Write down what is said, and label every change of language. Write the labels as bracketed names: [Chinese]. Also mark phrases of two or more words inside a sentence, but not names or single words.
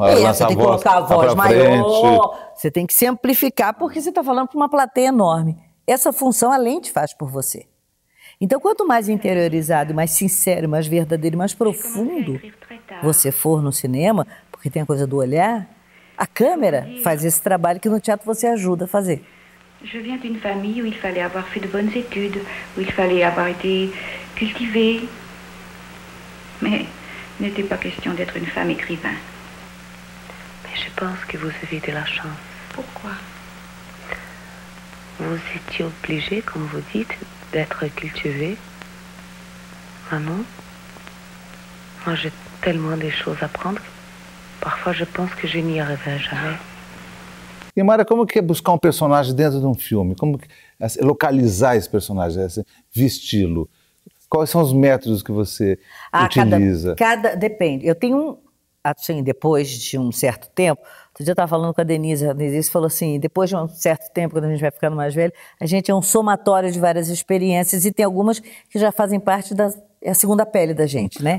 [Portuguese] você tem que colocar a voz maior, você tem que se amplificar porque você está falando para uma plateia enorme. Essa função a lente faz por você. Então, quanto mais interiorizado, mais sincero, mais verdadeiro, mais profundo você for no cinema, porque tem a coisa do olhar, a câmera faz esse trabalho que no teatro você ajuda a fazer. [French] Je viens d'une famille où il fallait avoir fait de bonnes études, où il fallait avoir été cultivée. Mais il n'était pas question d'être une femme écrivain. Mais je pense que vous avez de la chance. Pourquoi? Vous étiez obligée, comme vous dites, d'être cultivée. Ah non? Moi, j'ai tellement de choses à apprendre. Parfois, je pense que je n'y arriverai jamais. [Portuguese] Imara, como que é buscar um personagem dentro de um filme? Como que, localizar esse personagem, vesti-lo? Quais são os métodos que você utiliza? Depende. Eu tenho assim, depois de um certo tempo, outro dia eu estava falando com a Denise falou assim, depois de um certo tempo, quando a gente vai ficando mais velho, a gente é um somatório de várias experiências e tem algumas que já fazem parte da segunda pele da gente, né?